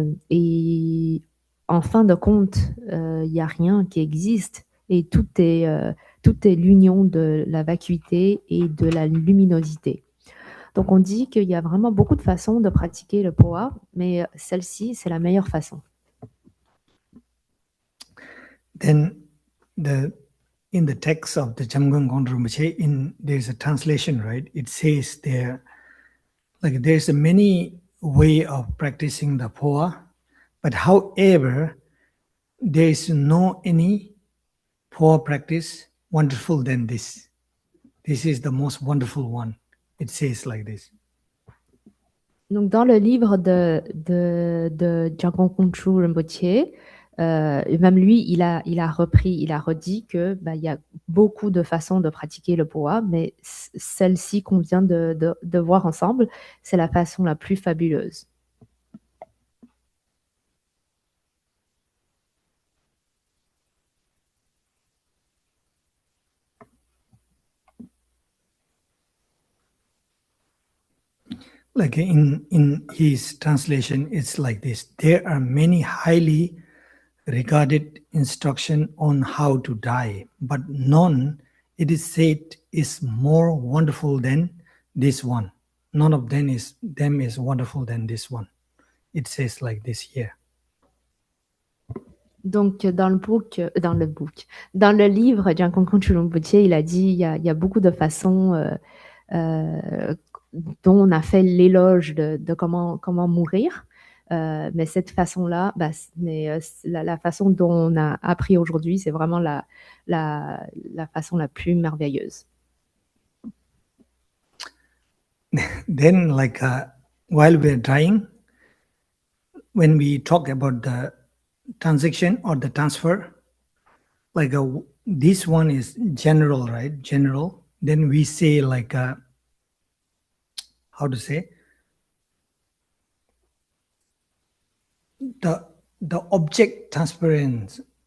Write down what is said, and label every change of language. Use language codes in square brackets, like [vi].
[fr] Et en fin de compte, il n'y a rien qui existe, et tout est l'union de la vacuité et de la luminosité. Donc, on dit qu'il y a vraiment beaucoup de façons de pratiquer le poa, mais celle-ci, c'est la meilleure façon. [en] Then, in the text of the Jamgon Gondro Rinpoche, there's a translation, right? It says there, like there's a many way of practicing the poa, but however, there is no any poa practice wonderful than this. This is the most wonderful one. It says like this. [fr] Donc, dans le livre de Jamgon Kongtrul Rinpoche, Et même lui, il a redit que il y a beaucoup de façons de pratiquer le poa, mais celle-ci qu'on vient de voir ensemble, c'est la façon la plus fabuleuse. [en] Like in his translation, it's like this. There are many highly regarded instruction on how to die, but none, it is said, is more wonderful than this one. None of them is wonderful than this one. It says like this here. [fr] Donc, dans le livre, Jiankonkon Chulungbuche, il a dit il y a beaucoup de façons dont on a fait l'éloge de comment mourir. Mais cette façon-là, la façon dont on a appris aujourd'hui, c'est vraiment la façon la plus merveilleuse. [en] Then, like while we're dying, when we talk about the transaction or the transfer, like this one is general, right? General. Then we say like how to say the object transference.